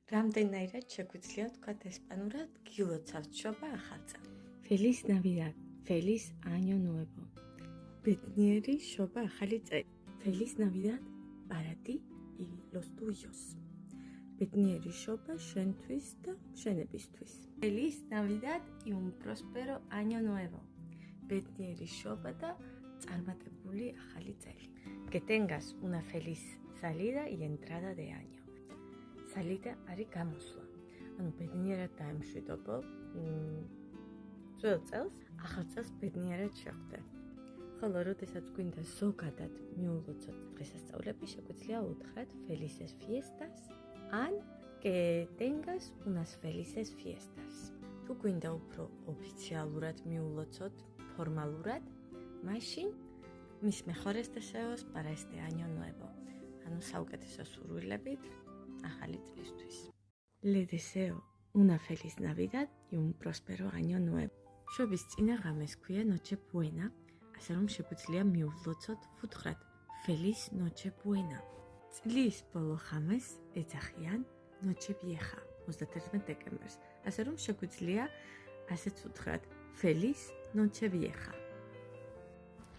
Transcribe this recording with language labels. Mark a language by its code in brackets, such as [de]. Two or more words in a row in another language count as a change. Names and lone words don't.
[ka] რამდენაირად შეგვიძლია ვთქვათ ესპანურად გილოცავთ შობა ახალ წელს. [es] Feliz Navidad, Feliz Año Nuevo. [ka] ბედნიერი შობა ახალი წელი. [es] Feliz Navidad para ti y los tuyos. [ka] ბედნიერი შობა შენთვის და შენებისთვის. [es] Feliz Navidad y un próspero Año Nuevo. [ka] ბედნიერი შობა და წარმატებული ახალი წელი. [es] Que tengas una feliz salida y entrada de año. [ka] Salida არის გამოსვლა. ანუ ბედნიერად დაემშვიდობო. ძველ წელს, ახალ წელს ბედნიერად შეხვდე. ხოლო როდესაც გვინდა ზოგადად მიულოცოთ დღესასწაულები, შეგვიძლია უთხრათ [es] felices fiestas [ka] ან [es] que tengas unas felices fiestas. [ka] თუ გვინდა უფრო ოფიციალურად მიულოცოთ, ფორმალურად, მაშინ [es] mis mejores deseos para este año nuevo. [ka] ანუ საუკეთესო სურვილებით ახალი წლისთვის. [es] Le deseo una feliz Navidad y un próspero Año Nuevo. [ka] შობის წინა ღამეს ქვია [es] Noche Buena, [ka] ასე რომ შეგვიძლია მიულოცოთ ვუთხრათ [es] Feliz Noche Buena. [ka] წლის ბოლო ღამეს ეძახიან [es] Noche Vieja, [ka] 31 დეკემბერს, ასე რომ შეგვიძლია ასეც ვუთხრათ [es] Feliz Noche Vieja.